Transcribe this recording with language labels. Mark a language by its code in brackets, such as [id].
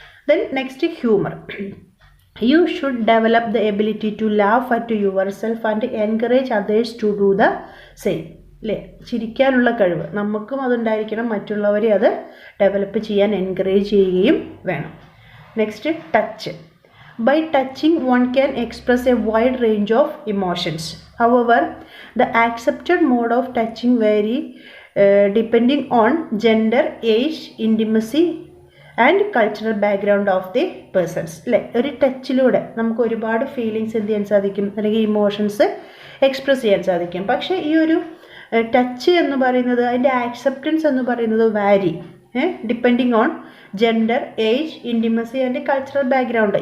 [en] Then next, humour. You should develop the ability to laugh at yourself and encourage others to do the same. [ml] അല്ലേ, ചിരിക്കാനുള്ള കഴിവ് നമുക്കും അതുണ്ടായിരിക്കണം, മറ്റുള്ളവരെ അത് develop ചെയ്യാൻ encourage ചെയ്യുകയും വേണം. [en] Next, touch. By touching, one can express a wide range of emotions. However, the accepted mode of touching vary depending on gender, age, intimacy and cultural background of the persons. [ml] അല്ലേ, ഒരു ടച്ചിലൂടെ നമുക്ക് ഒരുപാട് feelings എന്ത് ചെയ്യാൻ സാധിക്കും, അല്ലെങ്കിൽ emotions express ചെയ്യാൻ സാധിക്കും. പക്ഷേ ഈ ഒരു ടച്ച് എന്ന് പറയുന്നത്, അതിൻ്റെ ആക്സെപ്റ്റൻസ് എന്ന് പറയുന്നത് വാരി. [en] Depending on gender, age, intimacy and cultural background.